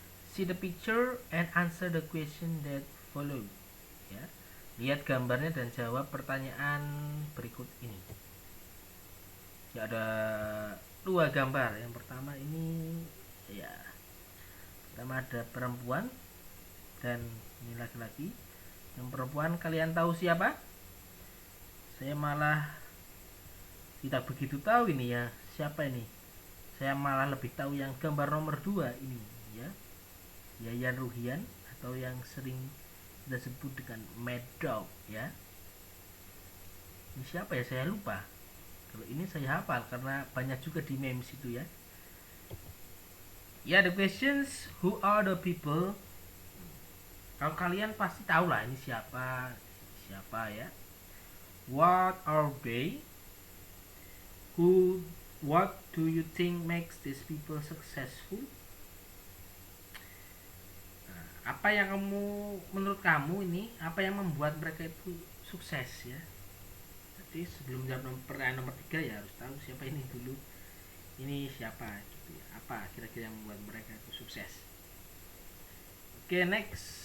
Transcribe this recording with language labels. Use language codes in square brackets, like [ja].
[en] See the picture and answer the question that follow, ya. [id] Lihat gambarnya dan jawab pertanyaan berikut ini. Ya, ada dua gambar. Yang pertama ini, ya, pertama ada perempuan dan ini laki-laki. Yang perempuan kalian tahu siapa? Saya malah tidak begitu tahu ini, ya, siapa ini. Saya malah lebih tahu yang gambar nomor 2 ini, ya. Yayan Ruhian atau yang sering kita sebut dengan Mad Dog, ya. Ini siapa ya, saya lupa. Kalau ini saya hafal karena banyak juga di memes itu, ya. Ya, [en] the questions, who are the people? [id] Kalau kalian pasti tahu lah ini siapa, ya. [en] What are they? What do you think makes these people successful? [id] Apa yang menurut kamu ini, apa yang membuat mereka itu sukses ya? Jadi sebelum jawab pertanyaan nomor 3 ya harus tahu siapa ini dulu. Ini siapa gitu ya. Apa kira-kira yang membuat mereka itu sukses? Oke, next.